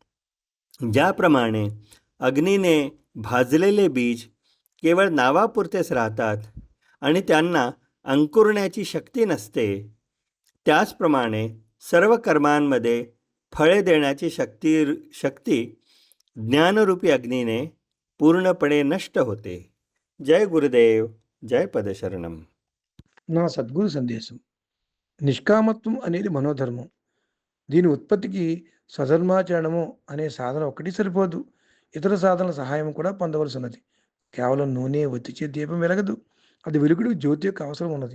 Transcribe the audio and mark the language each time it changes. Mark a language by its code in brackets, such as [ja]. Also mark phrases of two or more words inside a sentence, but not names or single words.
[mr] ज्याप्रमाणे अग्नीने भाजलेले बीज केवळ नावापुरतेच राहतात आणि त्यांना अंकुरण्याची शक्ती नसते, त्याचप्रमाणे सर्व कर्मांमध्ये फळे देण्याची शक्ती ज्ञानरूपी अग्नीने पूर्णपणे नष्ट होते. जय गुरुदेव, [te] जय పదశరణం. నా సద్గురు సందేశం. నిష్కామత్వం అనేది మనోధర్మం. దీని ఉత్పత్తికి స్వధర్మాచరణము అనే సాధన ఒకటి సరిపోదు. ఇతర సాధనల సహాయం కూడా పొందవలసి ఉన్నది. కేవలం నూనె ఒత్తిచే దీపం వెలగదు. అది వెలుగుడికి జ్యోతి యొక్క అవసరం ఉన్నది.